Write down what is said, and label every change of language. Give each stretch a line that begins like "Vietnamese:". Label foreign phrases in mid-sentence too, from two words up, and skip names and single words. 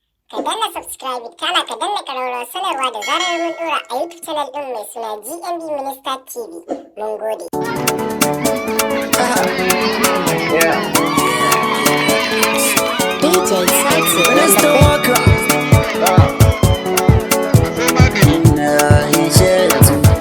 Hausa: Ka danna subscribe, kana ka danna ƙararrawar sanarwa da zarar mun ɗora a YouTube channel ɗin mai suna G M B Minister T V. Mun gode.
English: Yeah. D J Sexy. Minister Walker. Nah, he said to